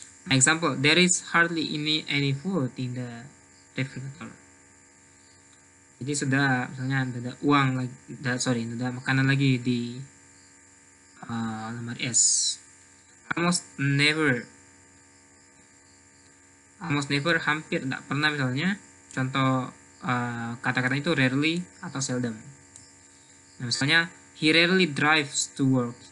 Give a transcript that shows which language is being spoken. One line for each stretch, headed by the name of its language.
English: Example, there is hardly any food in the refrigerator.
Indonesian: Jadi sudah misalnya ada uang lagi, ada makanan lagi di lemari es.
English: Almost never,
Indonesian: hampir tidak pernah misalnya. Contoh kata-kata itu rarely atau seldom. Nah, misalnya
English: he rarely drives to work.